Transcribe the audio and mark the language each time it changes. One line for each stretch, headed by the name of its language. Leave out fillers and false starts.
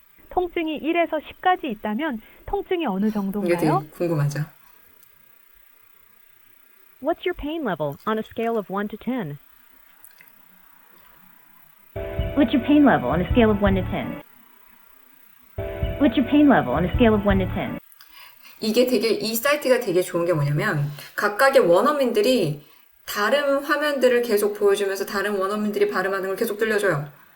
Korean: 통증이 1에서 10까지 있다면 통증이 어느 이게 정도인가요? 되게 궁금하죠?
English: What's your pain level on a scale of 1 to 10? What's your pain level on a scale of 1 to 10? What's your pain level on a scale of 1 to 10?
Korean: 이게 되게 이 사이트가 되게 좋은 게 뭐냐면 각각의 원어민들이 다른 화면들을 계속 보여주면서 다른 원어민들이 발음하는 걸 계속 들려줘요.